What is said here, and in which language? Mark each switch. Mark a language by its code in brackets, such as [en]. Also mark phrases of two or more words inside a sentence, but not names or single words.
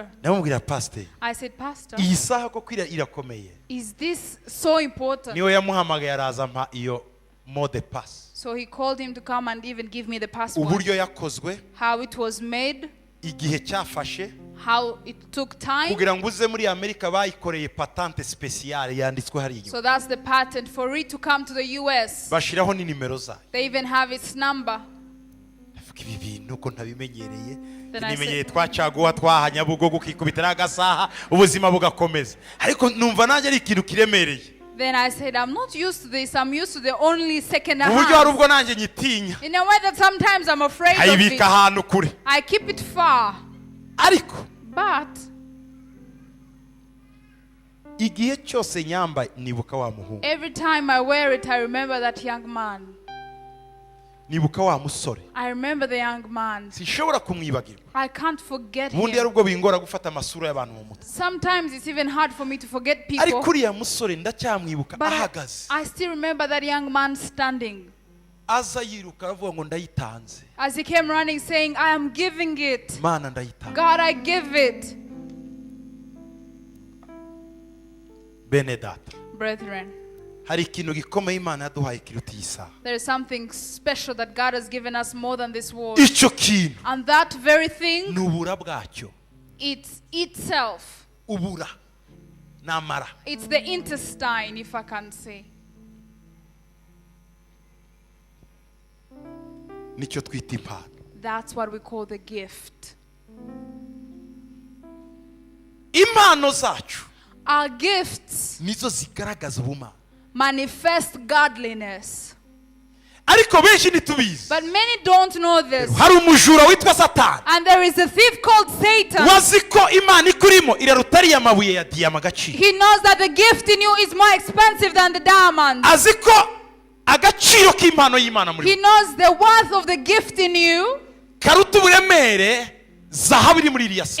[rw] Namubwira pastor, [en] I said, "Pastor, [rw] iyi saha ko kwira irakomeye. [en] is this so important?" [rw] Niwe yamuhamagaye araza mpa iyo mode pass. [en] So he called him to come and even give me the passport. [rw] Uburyo yakozwe, [en] How it was made, [rw] igihe cyafashe, [en] how it took time. [rw] kugira ngo uze muri Amerika bayikoreye [fr] patente speciale [rw] yanditswe hari inyuma. [en] So that's the patent for it to come to the US. [rw] Bashiraho ni nimero zayo. [en] They even have its number. [rw] Ibi bintu ko ntabimenyereye. [en] Then I [rw] Nimenyeye [en] said- [rw] twacaguwa twahanya bugo gukikubitira agasaha ubuzima bugakomeza. Ariko numva nanjye ari ikintu kiremereye. [en] Then I said, "I'm not used to this. I'm used to the only second [rw] Uburyo hari [en] hand." [rw] ubwo nanjye nyitinya. [en] In a way that sometimes I'm afraid of [rw] Ayibika [en] it. [rw] ahantu kure. [en] I keep it far. [rw] Ariko [en] But [rw] igihe cyose nyamba nibuka wa muhungu. [en] every time I wear it, I remember that young man. [rw] Nibuka wa musore. [en] I remember the young man. [rw] Sinshobora kumwibagirwa. [en] I can't forget [rw] Ubundi hari [en] him. [rw] ubwo bingora gufata amasura y'abantu mu mutwe. [en] Sometimes it's even hard for me to forget [rw] Ariko [en] people. [rw] uriya musore ndacyamwibuka [en] But [rw] ahagaze. [en] I still remember that young man standing. [rw] Aza yiruka aravuga ngo ndayitanze. [en] As he came running saying, "I am giving it. [rw] Mana ndayitanze. [en] God, I give it." [rw] Bene data. [en] Brethren, [rw] Hari ikintu gikomeye Imana yaduhaye kiruta iyi saha. [en] there is something special that God has given us more than this world. [rw] Icyo kintu [en] And that very thing, [rw] ni ubura bwacyo. [en] it's itself. [rw] Ubura n'amara. [en] It's the intestine, if I can say. [rw] Nicyo twita impano. [en] That's what we call the gift. [rw] Impano zacu [en] Our gifts [rw] nizo zigaragaza ubumana. [en] manifest godliness. [rw] Ariko benshi ntitubizi. [en] But many don't know this. [rw] Hari umujura witwa Satani. [en] And there is a thief called Satan. [rw] Wazi ko Imana ikurimo irarutari amabuye ya diyama agaciro. [en] He knows that the gift in you is more expensive than the diamond. [rw] Azi ko agaciro k'impano y'Imana muri [en] He knows the worth of the gift in you [rw] karuta uburemere zahabu iri muri iriya saha.